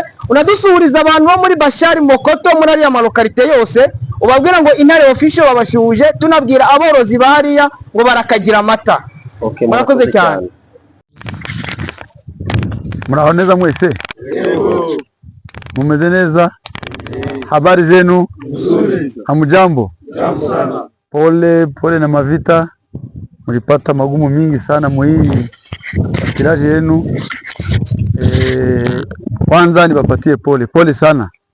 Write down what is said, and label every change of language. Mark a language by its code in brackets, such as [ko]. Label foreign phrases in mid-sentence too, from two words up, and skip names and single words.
[rw] Unadusuhuriza abantu bo muri Bashari Mukoto muri ariya malokalite yose, ubabwira ngo Intare Official babashuhuje, tunabwira aborozi bahariya ngo barakagira amata. Murakoze cyane. Muraho neza mwese? Yego. Mumeze neza? [sw] Habari zenu? Hamujambo? Jambo sana. Pole na mavita. Mlipata magumu mingi sana muhii tiraje yenu. Kwanza niwapatie pole sana.